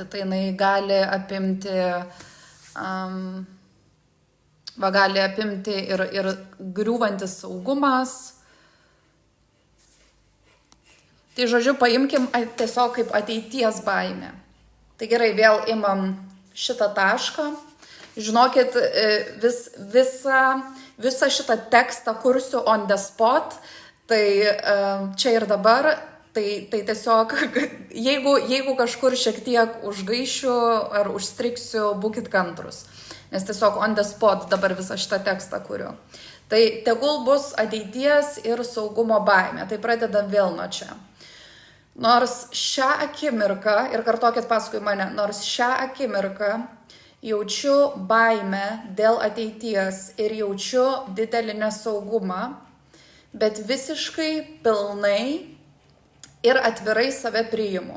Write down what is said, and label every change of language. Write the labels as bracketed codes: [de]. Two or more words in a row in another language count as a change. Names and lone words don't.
[lt] Tai jinai gali apimti, gali apimti ir griūvantis saugumas. Tai žodžiu, paimkim tiesiog kaip ateities baimė. Tai gerai, vėl imam šitą tašką. Žinokit, visą šitą tekstą kursiu [en] on the spot, [lt] tai čia ir dabar, tai tiesiog, jeigu kažkur šiek tiek užgaišiu ar užstriksiu, būkit kantrus. Nes tiesiog [en] on the spot [lt] dabar visą šitą tekstą kuriu. Tai tegul bus ateities ir saugumo baimė. Tai pradedam vėl nuo čia. Nors šią akimirką, ir kartokit paskui mane, nors šią akimirką jaučiu baimę dėl ateities ir jaučiu didelį nesaugumą, bet visiškai pilnai ir atvirai save priimu.